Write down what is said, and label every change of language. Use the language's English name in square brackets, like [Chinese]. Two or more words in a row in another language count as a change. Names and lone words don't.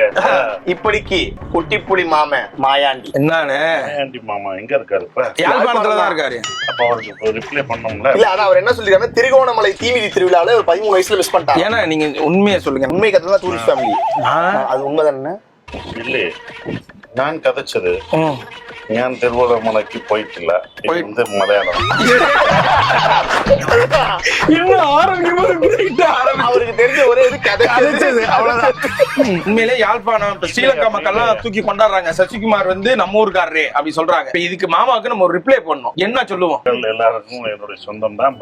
[Tamil] இப்படிக்கு குட்டி புலி மாமன் மாயாண்டி. என்னன்னு மாயாண்டி மாமா எங்க இருக்காரு இப்ப? யாழ்ப்பாணத்துலதான் இருக்காரு. அப்ப அவருக்கு ரிப்ளை பண்ணோம்ல. இல்ல அதான் அவர் என்ன சொல்லிருக்காரு, திருகோணமலை தீமிதி திருவிழால ஒரு 13 வயசுல மிஸ் பண்ணிட்டாங்க. ஏன்னா நீங்க உண்மையை சொல்லுங்க. உண்மை கதை தான் டூரிஸ்ட் ஃபேமிலி. அது உண்மைதானே? [Malayalam] ഇല്ലേ ഞാൻ കഥച്ചത് ഞാൻ തിരുവണ്ണാമലയ്ക്ക് പോയിട്ടില്ല. ഇത് മലയാളം. [Tamil] இன்னும் அவருக்கு தெரிஞ்ச ஒரே இது கதைச்சது அவ்வளவுதான். உண்மையிலே யாழ்ப்பாணம் இப்ப ஸ்ரீலங்கா மக்கள் எல்லாம் தூக்கி கொண்டாடுறாங்க. சசிகுமார் வந்து நம்ம ஊருக்காரரே அப்படி சொல்றாங்க. இப்ப இதுக்கு மாமாவுக்கு நம்ம ஒரு ரிப்ளை பண்ணணும். என்ன சொல்லுவோம்? எல்லாருக்கும் என்னுடைய சொந்தம் தான்.